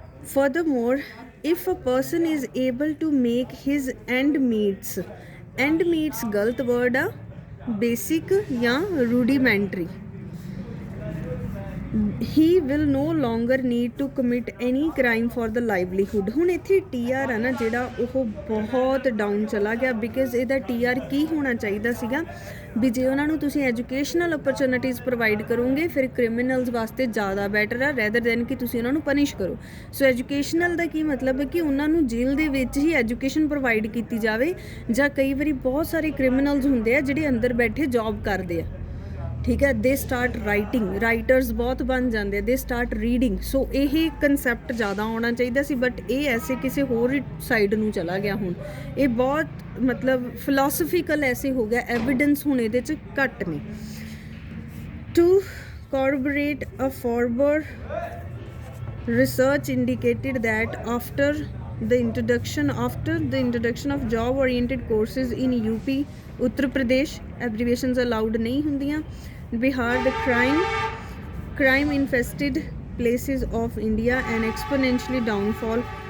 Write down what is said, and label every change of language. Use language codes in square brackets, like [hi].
[en] Furthermore, if a person is able to make his end meets [hi] गलत word है, [en] basic या rudimentary, he will no longer need to commit any crime for the livelihood. [pa] ਹੁਣ ਇੱਥੇ TR ਹੈ ਨਾ ਜਿਹੜਾ ਉਹ ਬਹੁਤ ਡਾਊਨ ਚਲਾ ਗਿਆ, ਬਿਕਾਜ਼ ਇਹਦਾ TR ਕੀ ਹੋਣਾ ਚਾਹੀਦਾ ਸੀਗਾ ਵੀ ਜੇ ਉਹਨਾਂ ਨੂੰ ਤੁਸੀਂ ਐਜੂਕੇਸ਼ਨਲ ਓਪਰਚੁਨਿਟੀਜ਼ ਪ੍ਰੋਵਾਈਡ ਕਰੋਗੇ ਫਿਰ ਕ੍ਰਿਮੀਨਲਸ ਵਾਸਤੇ ਜ਼ਿਆਦਾ ਬੈਟਰ ਆ ਰੈਦਰ ਦੈਨ ਕਿ ਤੁਸੀਂ ਉਹਨਾਂ ਨੂੰ ਪਨਿਸ਼ ਕਰੋ। ਸੋ ਐਜੂਕੇਸ਼ਨਲ ਦਾ ਕੀ ਮਤਲਬ ਹੈ ਕਿ ਉਹਨਾਂ ਨੂੰ ਜੇਲ੍ਹ ਦੇ ਵਿੱਚ ਹੀ ਐਜੂਕੇਸ਼ਨ ਪ੍ਰੋਵਾਈਡ ਕੀਤੀ ਜਾਵੇ, ਜਾਂ ਕਈ ਵਾਰੀ ਬਹੁਤ ਸਾਰੇ ਕ੍ਰਿਮੀਨਲਸ ਹੁੰਦੇ ਆ ਜਿਹੜੇ ਅੰਦਰ ਬੈਠੇ ਜੌਬ ਕਰਦੇ ਆ, ਠੀਕ ਹੈ, ਦੇ ਸਟਾਰਟ ਰਾਈਟਰਸ ਬਹੁਤ ਬਣ ਜਾਂਦੇ ਆ, ਦੇ ਸਟਾਰਟ ਰੀਡਿੰਗ। ਸੋ ਇਹ ਕੰਸੈਪਟ ਜ਼ਿਆਦਾ ਆਉਣਾ ਚਾਹੀਦਾ ਸੀ, ਬਟ ਇਹ ਐਸੇ ਕਿਸੇ ਹੋਰ ਸਾਈਡ ਨੂੰ ਚਲਾ ਗਿਆ। ਹੁਣ ਇਹ ਬਹੁਤ ਮਤਲਬ ਫਿਲੋਸਫੀਕਲ ਐਸੇ ਹੋ ਗਿਆ, ਐਵੀਡੈਂਸ ਹੁਣ ਇਹਦੇ 'ਚ ਘੱਟ ਨੇ। [en] to corroborate a former research indicated that after the introduction of job oriented courses in UP, Uttar Pradesh, abbreviations allowed [pa] nahi hundiyan, [en] Bihar, the crime infested places of India and exponentially downfall.